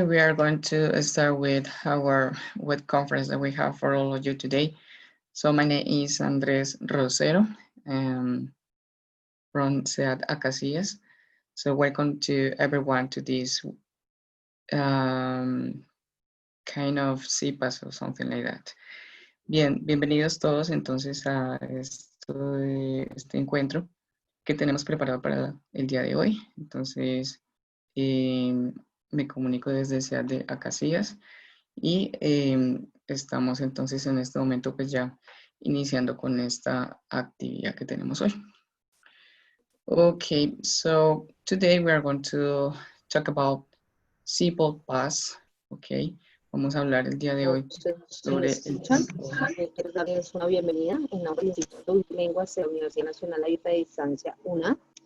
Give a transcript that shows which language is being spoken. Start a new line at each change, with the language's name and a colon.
English: We are going to start with our web conference that we have for all of you today. So my name is Andres Rosero from SEAD Acacias. So welcome to everyone to this kind of CPAS or something like that.
Spanish: Bien, bienvenidos todos entonces a este encuentro que tenemos preparado para el día de hoy. Entonces, me comunico desde SEAD de Acacias y estamos entonces en este momento pues ya iniciando con esta actividad que tenemos hoy.
English: Okay, so today we are going to talk about simple past.
Spanish: Okay, vamos a hablar el día de hoy sobre el quiero darles una bienvenida en nombre del Instituto Multilenguas de la Universidad Nacional Abierta de Distancia, UNA.